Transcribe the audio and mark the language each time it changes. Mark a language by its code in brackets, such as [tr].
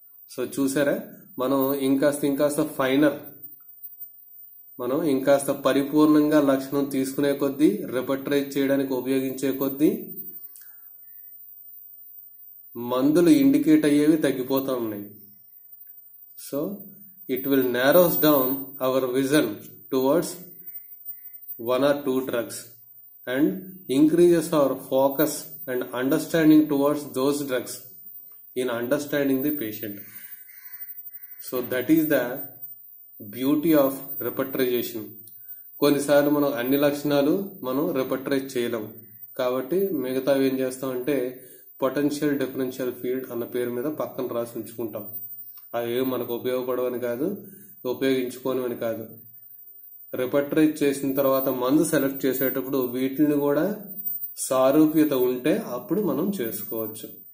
[te] So చూసారా, మనం ఇంకాస్త ఫైనర్, మనం ఇంకాస్త పరిపూర్ణంగా లక్షణం తీసుకునే కొద్దీ, రిపర్టరైజ్ చేయడానికి ఉపయోగించే కొద్దీ మందులు ఇండికేట్ అయ్యేవి తగ్గిపోతూ ఉన్నాయి. [en] So it will narrows down our vision towards 1 or 2 drugs and increases our focus and understanding towards those drugs in understanding the patient. So that is the beauty of repertorization. [te] కొన్నిసార్లు మనం అన్ని లక్షణాలు మనం రిపర్టరైజ్ చేయలేం, కాబట్టి మిగతావి ఏం చేస్తామంటే పొటెన్షియల్ డిఫరెన్షియల్ ఫీల్డ్ అన్న పేరు మీద పక్కన రాసి ఉంచుకుంటాం. అవి మనకు ఉపయోగపడవని కాదు, ఉపయోగించుకోనివని కాదు. రిపర్టరైజ్ చేసిన తర్వాత మందు సెలెక్ట్ చేసేటప్పుడు వీటిని కూడా సారూప్యత ఉంటే అప్పుడు మనం చేసుకోవచ్చు.